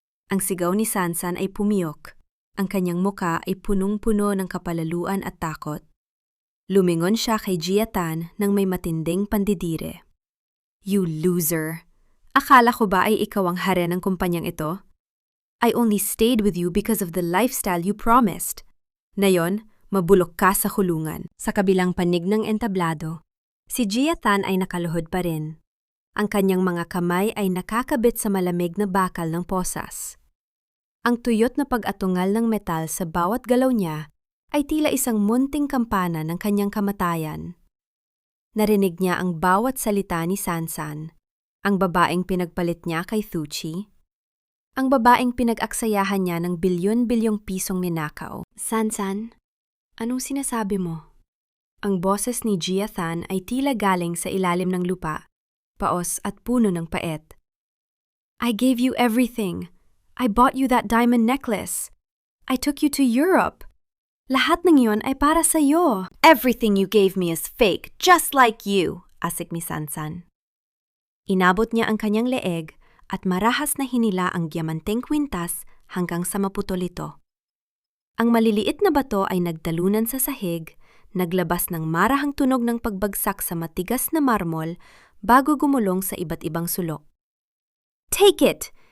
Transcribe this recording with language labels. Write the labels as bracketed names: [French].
[Filipino] Ang sigaw ni Sansan ay pumiyok. Ang kanyang muka ay punong-puno ng kapalaluan at takot. Lumingon siya kay Gia Tan nang may matinding pandidire. [English] You loser! [Filipino] Akala ko ba ay ikaw ang hare ng kumpanyang ito? [English] I only stayed with you because of the lifestyle you promised. [Filipino] Ngayon, mabulok ka sa kulungan. Sa kabilang panig ng entablado, si Gia Tan ay nakaluhod pa rin. Ang kanyang mga kamay ay nakakabit sa malamig na bakal ng posas. Ang tuyot na pag-atungal ng metal sa bawat galaw niya ay tila isang munting kampana ng kanyang kamatayan. Narinig niya ang bawat salita ni Sansan, ang babaeng pinagpalit niya kay Thu Chi, ang babaeng pinag-aksayahan niya ng bilyon-bilyong pisong ninakaw. Sansan, anong sinasabi mo? Ang boses ni Gia Tan ay tila galing sa ilalim ng lupa, paos at puno ng paet. [English] I gave you everything. I bought you that diamond necklace. I took you to Europe. [Filipino] Lahat ng iyon ay para sa iyo. [English] Everything you gave me is fake, just like you, [Filipino] asik ni Sansan. Inabot niya ang kanyang leeg at marahas na hinila ang diamanteng kwintas hanggang sa maputol ito. Ang maliliit na bato ay nagtalunan sa sahig, naglabas ng marahang tunog ng pagbagsak sa matigas na marmol bago gumulong sa iba't ibang sulok. [English] Take it!